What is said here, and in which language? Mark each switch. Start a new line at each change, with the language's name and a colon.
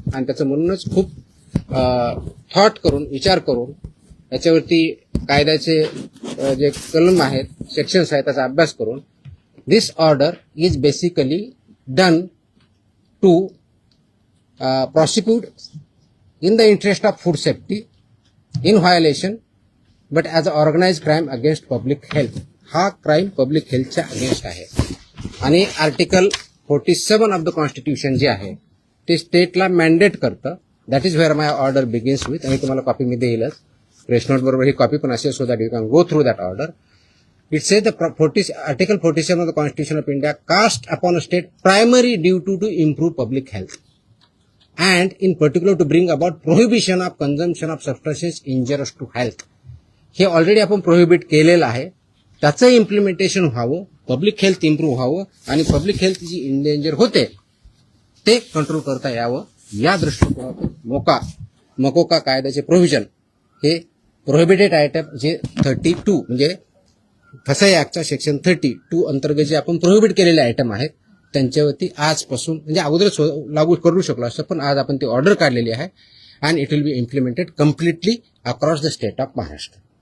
Marathi: आणि त्याचं म्हणूनच खूप थॉट करून विचार करून याच्यावरती कायद्याचे जे कलम आहेत, सेक्शन्स आहेत त्याचा अभ्यास करून
English: This order is basically done to prosecute in the interest of food safety in violation but as an organized crime against public health.
Marathi: हा क्राईम पब्लिक हेल्थच्या अगेन्स्ट आहे. आणि आर्टिकल 47 ऑफ द कॉन्स्टिट्यूशन जे आहे ते स्टेटला मॅन्डेट करतं.
English: That is where my order begins with.
Marathi: आणि तुम्हाला copy मी देईलच, press note बरोबर ही कॉपी पण असेल
English: So that you can go through that order. It says the Article 47 of the Constitution of India cast upon a state primary duty to improve public health and in particular to bring about prohibition of consumption of substances injurious to health.
Marathi: हे already आपण prohibit केलेलं आहे. त्याचं implementation व्हावं, public health improve व्हावं आणि public health जी endanger होते ते कंट्रोल करता यावं या दृष्टिकोनातून मोकोका कायद्याचे प्रोव्हिजन हे प्रोहिबिटेड आयटम जे 32 म्हणजे फसाई ऍक्टच्या सेक्शन 32 अंतर्गत जे आपण प्रोहिबिट केलेले आयटम आहेत त्यांच्यावरती आजपासून म्हणजे अगोदरच लागू करू शकलो असतं पण आज आपण ती ऑर्डर काढलेली आहे
English: And it will be implemented completely across the state of Maharashtra.